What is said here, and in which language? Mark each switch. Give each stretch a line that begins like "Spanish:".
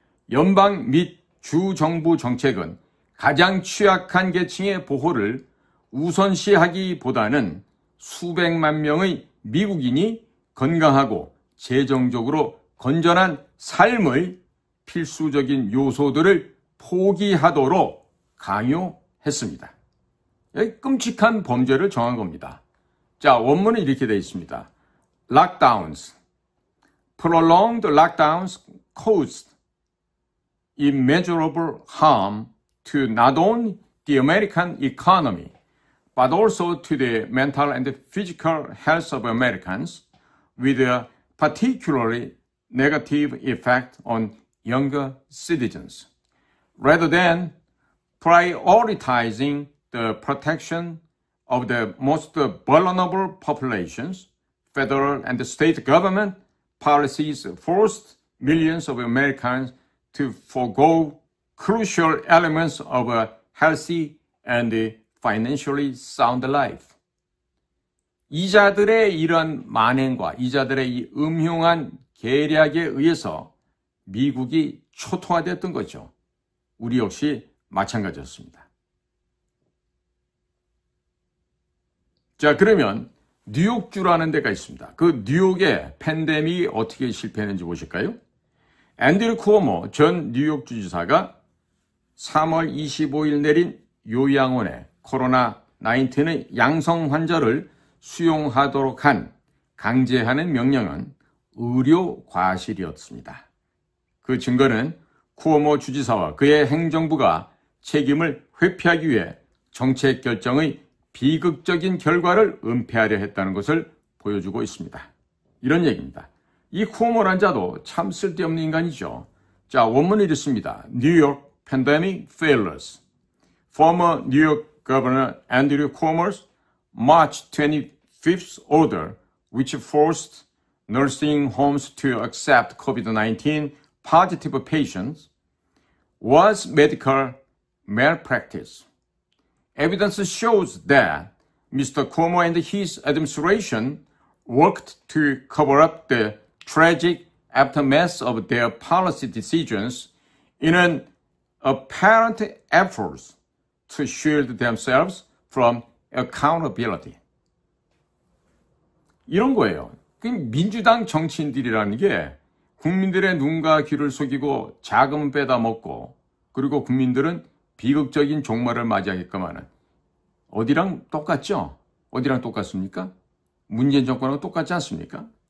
Korean: 연방 및 주 정부 정책은 가장 취약한 계층의 보호를 우선시하기보다는 수백만 명의 미국인이 건강하고 재정적으로 건전한 삶의 필수적인 요소들을 포기하도록 강요했습니다. 끔찍한 범죄를 정한 겁니다. 자, 원문은 이렇게 되어 있습니다.
English: Lockdowns. Prolonged lockdowns caused immeasurable harm to not only the American economy, but also to the mental and physical health of Americans, with a particularly negative effect on younger citizens. Rather than prioritizing the protection of the most vulnerable populations, federal and state government policies forced millions of Americans to forego crucial elements of a healthy and financially sound life.
Korean: 이자들의 이런 만행과 이자들의 이 음흉한 계략에 의해서 미국이 초토화되었던 거죠. 우리 역시 마찬가지였습니다. 자, 그러면 뉴욕주라는 데가 있습니다. 그 뉴욕의 팬데믹이 어떻게 실패했는지 보실까요? 앤드류 쿠오모 전 뉴욕 주지사가 3월 25일 내린 요양원에 코로나19의 양성 환자를 수용하도록 한 강제하는 명령은 의료 과실이었습니다. 그 증거는 쿠오모 주지사와 그의 행정부가 책임을 회피하기 위해 정책 결정의 비극적인 결과를 은폐하려 했다는 것을 보여주고 있습니다. 이런 얘기입니다. 이 쿠오모란 자도 참 쓸데없는 인간이죠. 자, 원문을 읽습니다.
English: New York Pandemic Failures. Former New York Governor Andrew Cuomo's March 25th order, which forced nursing homes to accept COVID-19 positive patients, was medical malpractice. Evidence shows that Mr. Cuomo and his administration worked to cover up the tragic aftermath of their policy decisions in an apparent effort to shield themselves from accountability.
Korean: 이런 거예요. 민주당 정치인들이라는 게 국민들의 눈과 귀를 속이고 자금 빼다 먹고 그리고 국민들은 비극적인 종말을 맞이하게끔 하는 어디랑 똑같죠? 어디랑 똑같습니까? 문재인 정권하고 똑같지 않습니까?